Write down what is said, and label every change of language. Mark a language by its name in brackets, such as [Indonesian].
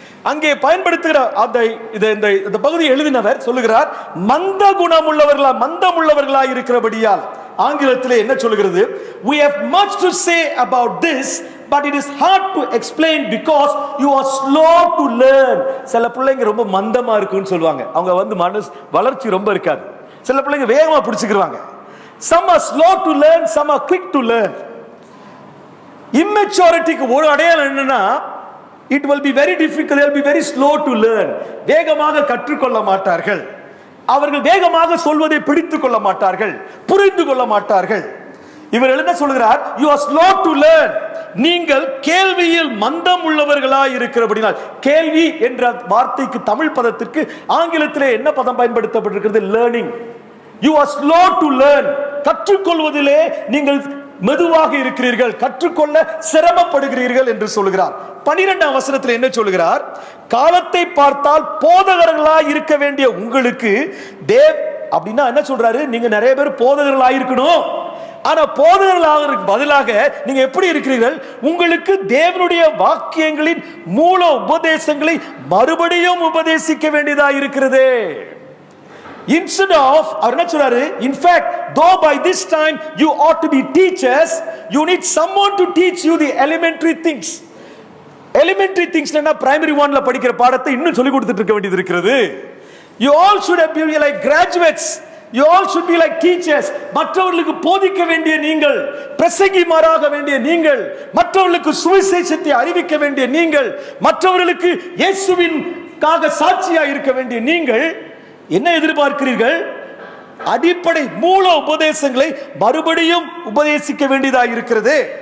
[Tamil] அங்கே பயன்படுத்துகிற இந்த பகுதியை எழுதினவர் சொல்லுகிறார், மந்தம் உள்ளவர்களாய் இருக்கிறபடியால். ஆங்கிலத்திலே என்ன சொல்லுகிறது? [English] We have much to say about this, but it is hard to explain because you are slow to learn. [Tamil] சில பிள்ளைங்க ரொம்ப மந்தமா இருக்குன்னு சொல்லுவாங்க. அவங்க வந்து மனசு வளர்ச்சி ரொம்ப இருக்காது. சில பிள்ளைங்க வேகமா பிடிச்சுக்குவாங்க. [English] Some are slow to learn, some are quick to learn. Immaturity-க்கு [Tamil] ஒரு அடையாளம் என்னன்னா, [English] it will be very difficult, they will be very slow to learn. [Tamil] வேகமாக கற்றுக்கொள்ள மாட்டார்கள். அவர்கள் வேகமாக சொல்வதை பிடித்துக் கொள்ள மாட்டார்கள், புரிந்து கொள்ள மாட்டார்கள். இவர் என்ன சொல்கிறார்? [English] You are slow to learn. [Tamil] நீங்கள் கேள்வியில் மந்தம் உள்ளவர்களாய் இருக்கிறபடினால், கேள்வி என்ற வார்த்தைக்கு தமிழ் பதத்திற்கு ஆங்கிலத்திலே என்ன பதம் பயன்படுத்தப்பட்டிருக்கிறது? Learning. [English] You are slow to learn. [Tamil] கற்றுக்கொள்வதிலே நீங்கள் மெதுவாக இருக்கிறீர்கள், கற்றுக்கொள்ள சிரமப்படுகிறீர்கள் என்று சொல்கிறார். 12ஆம் வசனத்தில் என்ன சொல்கிறார்? காலத்தை பார்த்தால் போதகர்களாய் இருக்க வேண்டிய உங்களுக்கு அப்படின்னா என்ன சொல்றாரு? நீங்க நிறைய பேர் போதகர்களாய் இருக்கணும். ஆனா போதகர்களாக பதிலாக நீங்க எப்படி இருக்கிறீர்கள்? உங்களுக்கு தேவனுடைய வாக்கியங்களின் மூல உபதேசங்களை மறுபடியும் உபதேசிக்க வேண்டியதா இருக்கிறது. [English] Instead of, [Tamil] அவர் என்ன சொல்றாரு? [English] In fact, though by this time you ought to be teachers, you need someone to teach you the elementary things. [Tamil] Elementary things னா primary 1ல படிக்கிற பாடத்தை இன்னும் சொல்லி கொடுத்துட்டு இருக்க வேண்டியது இருக்கிறது. [English] You all should be like graduates. You all should be like teachers. [Tamil] மற்றவர்களுக்கு போதிக்க வேண்டிய நீங்கள், பிரசங்கிமாராக வேண்டிய நீங்கள், மற்றவர்களுக்கு சுவிசேஷத்தை அறிவிக்க வேண்டிய நீங்கள், மற்றவர்களுக்கு இயேசுவின்காக சாட்சியா இருக்க வேண்டிய நீங்கள் என்ன எதிர்பார்க்கிறீர்கள்? அடிப்படை மூல உபதேசங்களை மறுபடியும் உபதேசிக்க வேண்டியதாக இருக்கிறது.